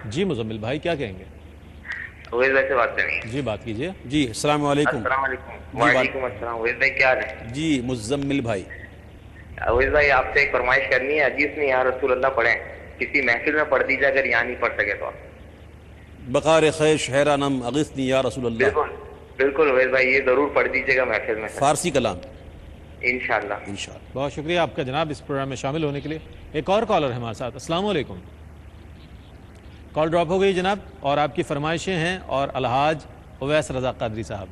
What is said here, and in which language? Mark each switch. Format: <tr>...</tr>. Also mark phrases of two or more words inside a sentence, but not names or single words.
<ur>جی مزمل بھائی کیا کہیں گے؟ اویس بھائی سے بات کرنی ہے. جی بات کیجئے.</ur> <ar>جی السلام علیکم. السلام علیکم. وعلیکم السلام.</ar> <ur>اویس بھائی کیا حال ہے؟ جی مزمل بھائی. اویس بھائی آپ سے ایک فرمائش کرنی ہے. حدیث میں</ur> <ar>یا رسول اللہ</ar> <ur>پڑھیں، کسی محفل میں پڑھ دیجیے اگر یہاں نہیں پڑھ سکے تو.</ur> <fa>بقار خیش حیرانم اغثنی یا رسول اللہ.</fa> <ur>بالکل بالکل اویس بھائی یہ ضرور پڑھ دیجیے گا محفل میں. فارسی کلام</ur> <ar>انشاءاللہ.</ar> <ur>بہت شکریہ آپ کا جناب اس پروگرام میں شامل ہونے کے لیے. ایک اور کالر ہے ہمارے ساتھ.</ur> <ar>السلام علیکم.</ar> <en>call drop</en> <ur>ہو گئی جناب اور آپ کی فرمائشیں ہیں اور الحاج اویس رضا قادری صاحب.</ur>